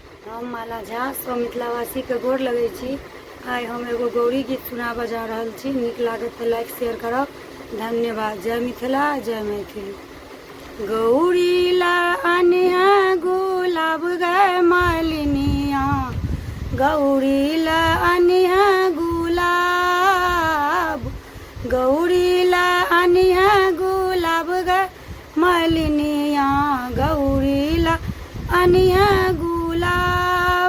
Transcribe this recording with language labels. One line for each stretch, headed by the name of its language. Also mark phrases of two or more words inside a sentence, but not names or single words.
Maithili: हम माला झा सब मिथिलावासी के गोर लगै छी। आइ हम एगो गौरी गीत सुनाबऽ जा रहल छी। नीक लागत तऽ लाइक शेयर करब। धन्यवाद। जय मिथिला, जय मैथिली। गौरी ला अनिया गुलाब गए मालिनिया, गौरी ला अनिया गुलाब, गौरी ला अनिया गुलाब गए मालिनिया, गौरी ला अनिया गुलाब।